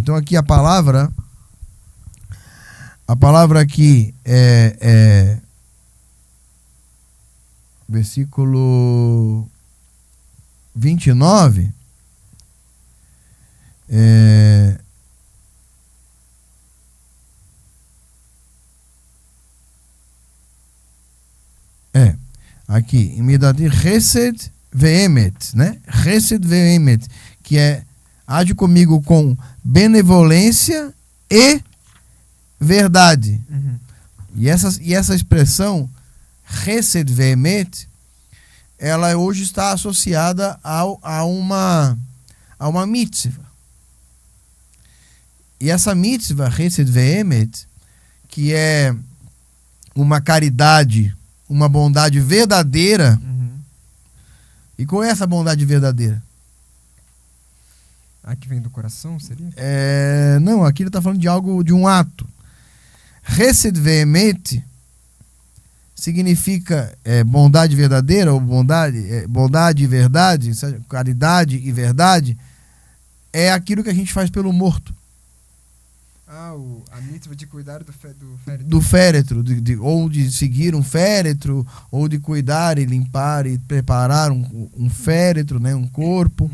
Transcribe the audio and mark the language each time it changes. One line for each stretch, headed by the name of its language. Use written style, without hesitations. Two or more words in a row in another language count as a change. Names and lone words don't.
Portuguese: Então aqui a palavra aqui é versículo 29. Aqui, imediatamente,
Hebrew: חסד ואמת, né? חסד ואמת,
Portuguese: que age comigo com benevolência e verdade. E essa expressão,
Hebrew: חסד ואמת,
Portuguese: ela hoje está associada a uma mitzvah. E essa mitzvah,
Hebrew: חסד ואמת,
Portuguese: que é uma caridade, uma bondade verdadeira. E qual é essa bondade verdadeira? A que vem do coração, seria? Não, aqui ele está falando de um ato.
Hebrew: חסד ואמת
Portuguese: significa bondade verdadeira, ou bondade e verdade, caridade e verdade, é aquilo que a gente faz pelo morto. A mitzvah de cuidar do féretro. Do féretro, ou de seguir um féretro, ou de cuidar e limpar e preparar um féretro, né, um corpo.